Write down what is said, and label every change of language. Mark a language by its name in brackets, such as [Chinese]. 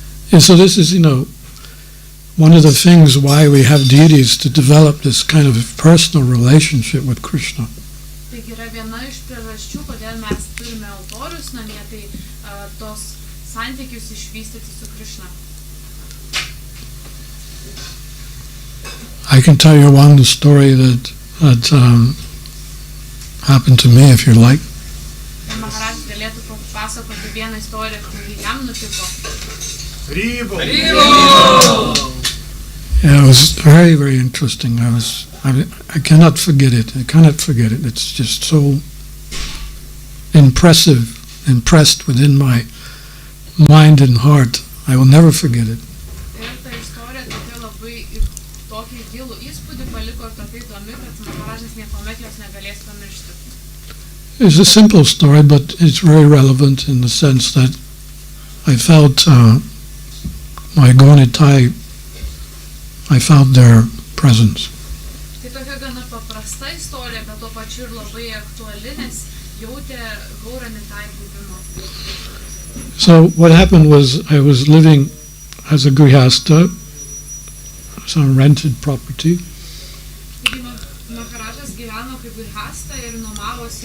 [English] And so this is, one of the things why we have deities to develop this kind of personal relationship with Krishna. [Lithuanian] Taigi yra viena iš priežasčių, kodėl mes turime altorius namie, tai tos santykius išvystyti su Krishna. [English] I can tell you one story that happened to me, if you like. [Lithuanian] Ir Maharajas galėtų papasakoti vieną istoriją, kuri jam nutiko. Ribo! [English] Yeah, it was very, very interesting. I cannot forget it. I cannot forget it. It's just so impressed within my mind and heart. I will never forget it. [Lithuanian] Ir ta istorija tokia labai tokį gilų įspūdį paliko ir tokia įdomi, kad Maharajas niekuomet jos negalės pamiršti. [English] It's a simple story, but it's very relevant in the sense that I felt my Gonitai, I felt their presence. [Lithuanian] Tai tokia gana paprasta istorija, bet tuo pačiu ir labai aktuali, nes jautė Gauranitai buvimą. [English] So what happened was I was living as a grihasta, some rented property. [Lithuanian] Taigi Maharajas gyveno kaip grihasta ir nuomavo